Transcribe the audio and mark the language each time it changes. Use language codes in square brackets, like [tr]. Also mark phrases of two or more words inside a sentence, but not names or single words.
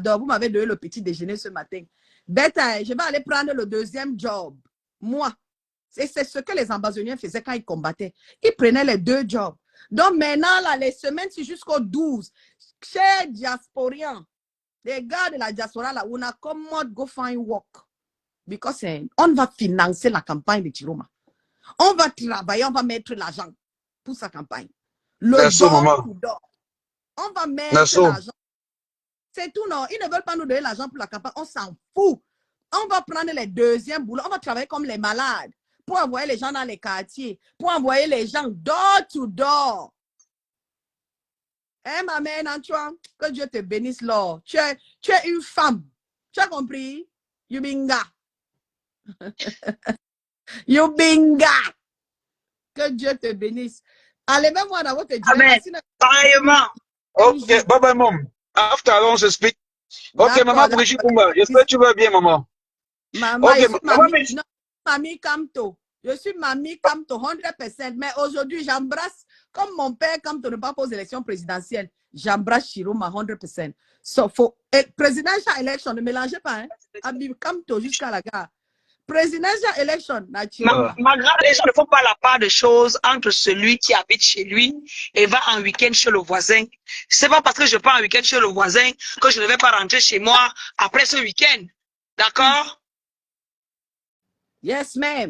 [fr] Vous m'avez donné le petit déjeuner ce matin. Bête, je vais aller prendre le deuxième job. Moi, c'est ce que les ambassadeurs faisaient quand ils combattaient. Ils prenaient les 2 jobs. Donc, maintenant, là, les semaines, c'est jusqu'au 12. Chers diasporiens, les gars de la diaspora, là, on a commode [en] go find work. [fr] Because on va financer la campagne de Chiroma. On va travailler, on va mettre l'argent pour sa campagne. Le don. On va mettre l'argent. C'est tout, non. Ils ne veulent pas nous donner l'argent pour la campagne. On s'en fout. On va prendre les deuxièmes boulots. On va travailler comme les malades pour envoyer les gens dans les quartiers, pour envoyer les gens [en] door to door. [fr] Hein, ma mère, Antoine, que Dieu te bénisse, Lord. Tu es une femme. Tu as compris? Yubinga. Yubinga. Que Dieu te bénisse. Allez, même moi dans votre Dieu. Amen. Pareillement. [en] Ok, bye bye, mom. After, [fr] on se [en] speak. [fr] Ok, maman Brigitte Koumba, j'espère que tu vas bien, maman. Maman, Mamie Kamto. Je suis Mamie Kamto, 100%. Mais aujourd'hui, j'embrasse, comme mon père Kamto ne pas aux élections présidentielles, j'embrasse Chiroma 100%. [en] So, presidential election, [fr] ne mélangez pas, hein. Abib Kamto jusqu'à la gare. [en] Presidential election, [fr] Ma grande, les gens ne font pas la part de choses entre celui qui habite chez lui et va en week-end chez le voisin. C'est pas parce que je pars en week-end chez le voisin que je ne vais pas rentrer chez moi après ce week-end. D'accord? [en] Yes, ma'am.